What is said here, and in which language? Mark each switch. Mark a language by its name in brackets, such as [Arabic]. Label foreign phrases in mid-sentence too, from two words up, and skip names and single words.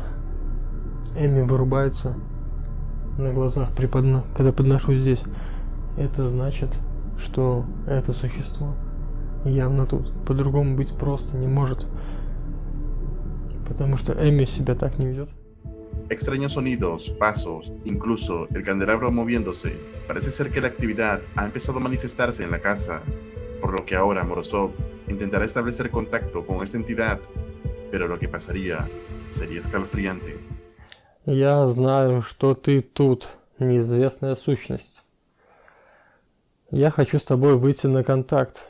[Russian] Эми вырубается на глазах, когда подношу здесь. это значит, что это sущество явно тут. По-другому быть просто не может. Потому что Эми себя так не ведет. [Spanish] Extraños sonidos, pasos, incluso el candelabro moviéndose. Parece ser que la actividad ha empezado a manifestarse en la casa, por lo que ahora Morozov intentará establecer contacto con esta entidad, pero lo que pasaría sería escalofriante. [Russian] Я знаю, что ты тут, неизвестная сущность. Я хочу с тобой выйти на контакт.